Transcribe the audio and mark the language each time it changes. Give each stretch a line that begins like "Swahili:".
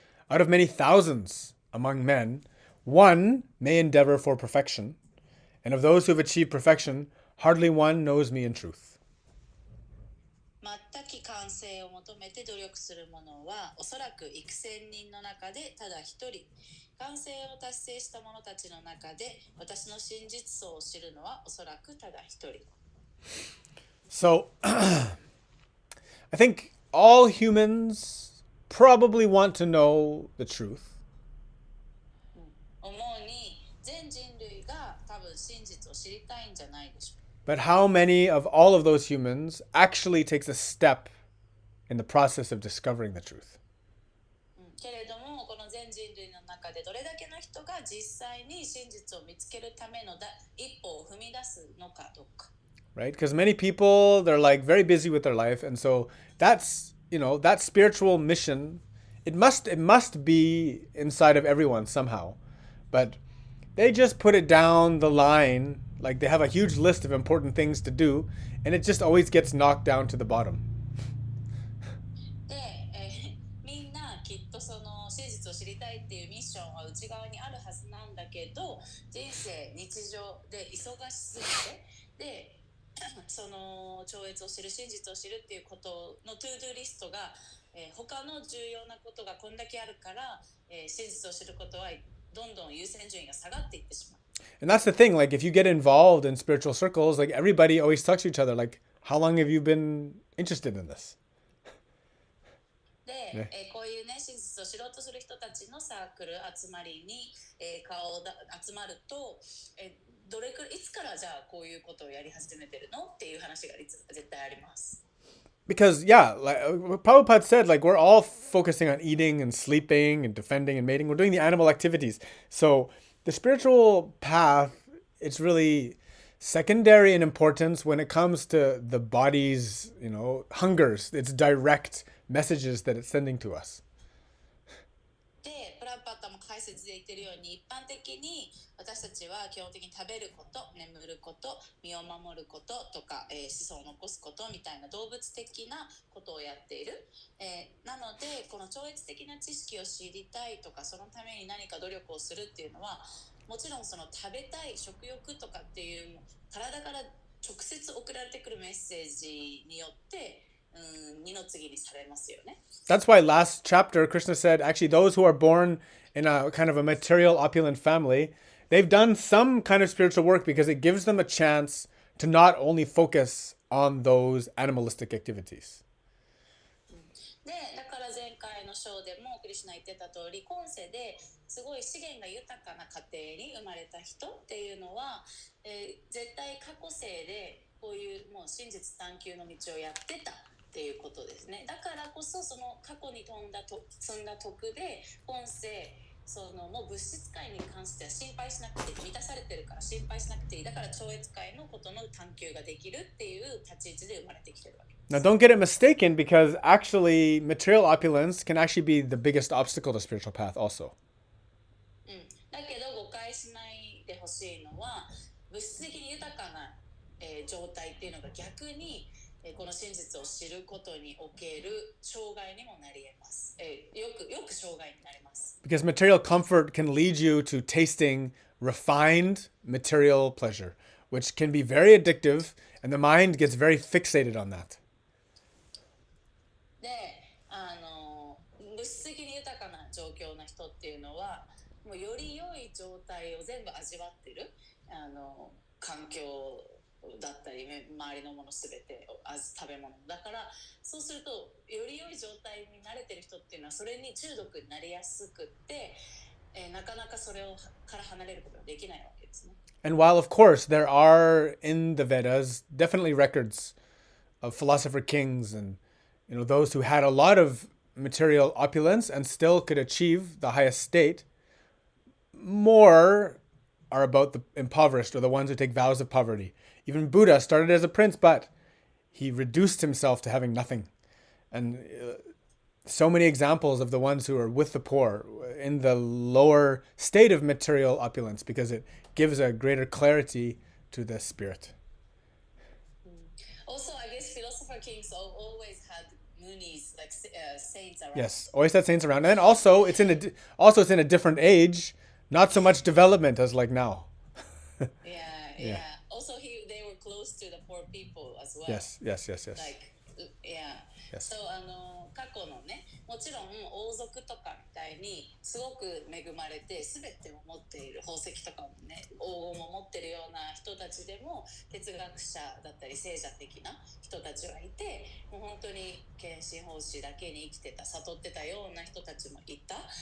English: Out of many thousands among men, one may endeavor for perfection, and of those who have achieved perfection, hardly one knows me in truth.
Japanese: 全き完成を求めて努力する者はおそらく幾千人の中でただ一人。完成を達成した者たちの中で私の真実相を知るのはおそらくただ一人。
English: So, I think all humans probably want to know the truth.
Japanese: 思うに全人類が多分真実を知りたいんじゃないでしょう。
English: But how many of all of those humans actually takes a step in the process of discovering the truth?
Japanese: けれどもこの全人類の中でどれだけの人が実際に真実を見つけるための一歩を踏み出すのかどうか。
English: Right? Because many people, they're like very busy with their life. And so that's, that spiritual mission, it must be inside of everyone somehow. But they just put it down the line, like they have a huge list of important things to do, and it just always gets knocked down to the bottom.
Japanese: で、みんなきっとその真実を知りたいっていうミッションは内側にあるはずなんだけど、人生日常で忙しすぎて、でその超越を知る真実を知るっていうことのトゥードゥリストが、他の重要なことがこんだけあるから、真実を知ることはどんどん優先順位が下がっていってしまう。
English: And that's the thing, like if you get involved in spiritual circles, like everybody always talks to each other, like, how long have you been interested in this?
Japanese: で、こういうね、真実を知ろうとする人たちのサークル集まりに、集まると、いつからじゃあこういうことをやり始めてるのっていう話が絶対あります。
English: Because, yeah, like Prabhupada said, like we're all focusing on eating and sleeping and defending and mating. We're doing the animal activities. So the spiritual path, it's really secondary in importance when it comes to the body's, hungers, its direct messages that it's sending to us.
Japanese: で、プラパッタも解説で言ってるように、一般的に私たちは基本的に食べること、眠ること、身を守ることとか、子孫を残すことみたいな動物的なことをやっている。なので、この超越的な知識を知りたいとか、そのために何か努力をするっていうのは、もちろんその食べたい食欲とかっていう体から直接送られてくるメッセージによって二の次にされますよね。
English: That's why last chapter Krishna said actually those who are born in a kind of a material opulent family, they've done some kind of spiritual work because it gives them a chance to not only focus on those animalistic activities.
Japanese: で、だから前回の章でもクリシュナ言ってた通り、今世ですごい資源が豊かな家庭に生まれた人っていうのは、絶対過去世でこういうもう真実探求の道をやってたっていうことですね。だからこそその過去に積んだ徳で今世そのもう物質界に関しては心配しなくて満たされてるから心配しなくていい。だから超越界のことの探求ができるっていう立ち位置で生まれてきてるわけです。
English: Now don't get it mistaken because actually material opulence can actually be the biggest obstacle to spiritual path also.
Japanese: だけど誤解しないでほしいのは物質的に豊かな状態っていうのが逆にこの真実を知ることにおける障害にもなり得ます。よく障害になります。
English: Because material comfort can lead you to tasting refined material pleasure, which can be very addictive, and the mind gets very fixated on that.
Japanese: で、物質的に豊かな状況の人っていうのはもうより良い状態を全部味わってる環境だったり周りのものすべて食べ物だからそうするとより良い状態に慣れてる人っていうのはそれに中毒になりやすくって、なかなかそれから離れることができないわけですね。
English: And while of course there are in the Vedas definitely records of philosopher kings and those who had a lot of material opulence and still could achieve the highest state, more are about the impoverished or the ones who take vows of poverty. Even Buddha started as a prince, but he reduced himself to having nothing. And so many examples of the ones who are with the poor in the lower state of material opulence because it gives a greater clarity to the spirit. Also, I guess philosopher kings always had munis, like saints around. Yes, always had saints around. And also it's in a different age, not so much development as like now. Yeah. Also, they were close close to the poor people as well. Yes, yes, yes, yes. Like, yeah. Yes. So
Japanese: 過去のね、もちろん王族とかみたいにすごく恵まれて全てを持っている宝石とかもね、黄金も持ってるような人たちでも哲学者だったり聖者的な人たちはいて、もう本当に献身奉仕だけに生きてた、悟ってたような人たちもいた。